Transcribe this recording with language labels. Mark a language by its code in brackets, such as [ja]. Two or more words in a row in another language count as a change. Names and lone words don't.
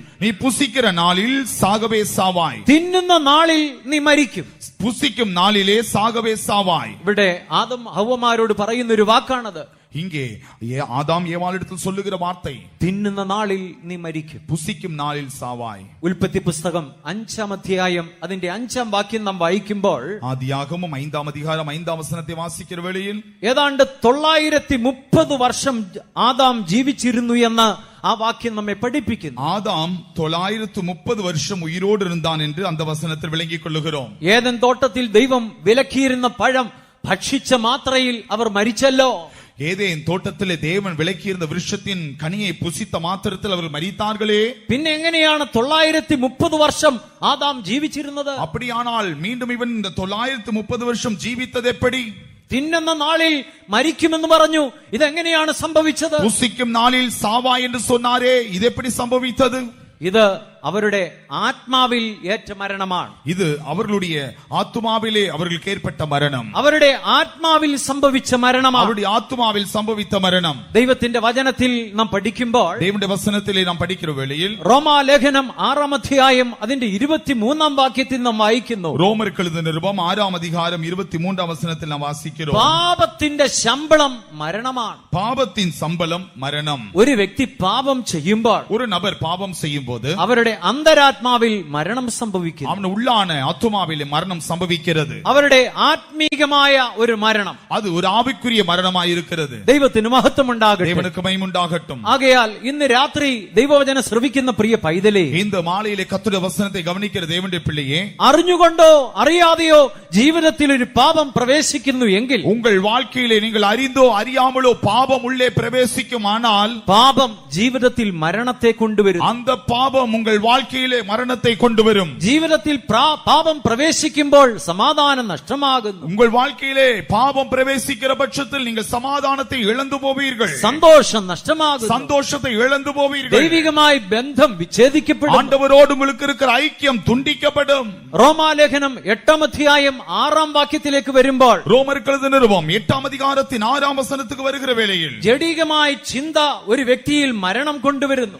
[ta] நீ புசிக்கிற நாளில் சாகவே சாவாய். [ml] തിന്നുന്ന നാളിൽ നീ മരിക്കും. [ta] புசிக்கும் நாளிலே சாகவே சாவாய். [ml] ഇവിടെ ആദം ഹവ്വമാരോട് പറയുന്ന ഒരു വാക്കാണത്. [ta] இங்கே ஆதாம் ஏவாளிடத்தில் சொல்லுகிற வார்த்தை, [ml] തിന്നുന്ന നാളിൽ നീ മരിക്കും. [ta] புசிக்கும் நாளில் சாவாய். [ml] ഉൽപ്പത്തി പുസ്തകം 5-ാം അധ്യായം അതിന്റെ 5-ാം വാക്യം നാം വായിക്കുമ്പോൾ, [ta] ஆதியாகமம் 5-ாம் அதிகாரம் 5-ாம் வசனத்தை வாசிக்கிற வேளையில், [ml] ഏതാണ്ട് 930 വർഷം ആദാം ജീവിച്ചിരുന്നു എന്ന് ആ വാക്യം നമ്മെ പഠിപ്പിക്കുന്നു. [ta] ஆதாம் 930 வருஷம் உயிரோடு இருந்தான் என்று அந்த வசனத்தில் விளங்கிக் கொள்ளுகிறோம். [ml] ഏദൻ തോട്ടത്തിൽ ദൈവം വിലക്കിയിരുന്ന പഴം ഭക്ഷിച്ച മാത്രയിൽ അവർ മരിച്ചല്ലോ. [ta] ஏதேன் தோட்டத்திலே தேவன் விலக்கியிருந்த விருட்சத்தின் கனியை புசித்த மாத்திரத்தில் அவர்கள் மரித்தார்களே. [ml] പിന്നെ എങ്ങനെയാണ് 930 വർഷം ആദാം ജീവിച്ചിരുന്നത്? [ta] அப்படியானால் மீண்டும் இவன் இந்த 930 வருஷம் ஜீவித்தது எப்படி? [ml] തിന്നുന്ന നാളിൽ മരിക്കുമെന്ന് പറഞ്ഞു. ഇതെങ്ങനെയാണ് സംഭവിച്ചത്? [ta] புசிக்கும் நாளில் சாவா என்று சொன்னாரே, இது எப்படி சம்பவித்தது? [ml] ഇത് അവരുടെ ആത്മാവിൽ ഏറ്റ മരണമാണ്. [ta] இது அவர்களுடைய ஆத்துமாவிலே அவர்களுக்கு ஏற்பட்ட மரணம். [ml] അവരുടെ ആത്മാവിൽ സംഭവിച്ച മരണമാണ്. [ta] அவருடைய ஆத்துமாவில் சம்பவித்த மரணம். [ml] ദൈവത്തിന്റെ വചനത്തിൽ നാം പഠിക്കുമ്പോൾ [ta] தேவனுடைய வசனத்திலே நாம் படிக்கிற வேளையில் [ml] റോമാലേഖനം 6-ാം അധ്യായം അതിന്റെ 23-ാം വാക്യത്തിൽ നാം വായിക്കുന്നു. [ta] ரோமருக்கு எழுதின நிருபம் 6ஆம் அதிகாரம் 23ஆம் வசனத்தில் நாம் வாசிக்கிறோம். [ml] പാപത്തിന്റെ ശമ്പളം മരണമാണ്. [ta] பாவத்தின் சம்பளம் மரணம். [ml] ഒരു വ്യക്തി പാപം ചെയ്യുമ്പോൾ [ta] ஒரு நபர் பாவம் செய்யும் போது [ml] അവരുടെ അന്തരാത്മാവിൽ മരണം സംഭവിക്കുന്നു. [ta] அவன் உள்ளான ஆத்துமாவிலே மரணம் சம்பவிக்கிறது. [ml] അവരുടെ ആത്മീകമായ ഒരു മരണം. [ta] அது ஒரு ஆவிக்குரிய மரணமாய் இருக்கிறது. [ml] ദൈവത്തിന് മഹത്വം ഉണ്ടാകട്ടെ. [ta] தேவனுக்கு மகிமை உண்டாகட்டும். [ml] ആകയാൽ ഇന്ന് രാത്രി ദൈവവചനം ശ്രവിക്കുന്ന പ്രിയ പൈതലേ, [ta] இந்த மாலையிலே கர்த்தருடைய வசனத்தை கவனிக்கிற தேவனுடைய பிள்ளையே, [ml] അറിഞ്ഞുകൊണ്ടോ അറിയാതെയോ ജീവിതത്തിൽ ഒരു പാപം പ്രവേശിക്കുന്നു എങ്കിൽ, [ta] உங்கள் வாழ்க்கையிலே நீங்கள் அறிந்தோ அறியாமலோ பாவம் உள்ளே பிரவேசிக்குமானால் [ml] പാപം ജീവിതത്തിൽ മരണത്തെ കൊണ്ടുവരും. [ta] அந்த பாவம் உங்கள் வாழ்க்கையிலே மரணத்தை கொண்டு வரும். [ml] ജീവിതത്തിൽ പാപം പ്രവേശിക്കുമ്പോൾ സമാധാനം നഷ്ടമാകുന്നു. [ta] உங்கள் வாழ்க்கையிலே பாவம் பிரவேசிக்கிற பட்சத்தில் நீங்கள் சமாதானத்தை இழந்து போவீர்கள். [ml] സന്തോഷം നഷ്ടമാകുന്നു. [ta] சந்தோஷத்தை இழந்து போவீர்கள். [ml] ദൈവികമായി ബന്ധം വിച്ഛേദിക്കപ്പെടും. [ta] ஆண்டவரோடு உங்களுக்கு இருக்கிற ஐக்கியம் துண்டிக்கப்படும். [ml] റോമാലേഖനം 8-ാം അധ്യായം 6-ാം വാക്യത്തിലേക്ക് വരുമ്പോൾ [ta] ரோமருக்கு எழுதின நிருபம் 8ஆம் அதிகாரத்தின் 6ஆம் வசனத்துக்கு வருகிற வேளையில் [ml] ജഡികമായ ചിന്ത ഒരു വ്യക്തിയിൽ മരണം കൊണ്ടുവരുന്നു.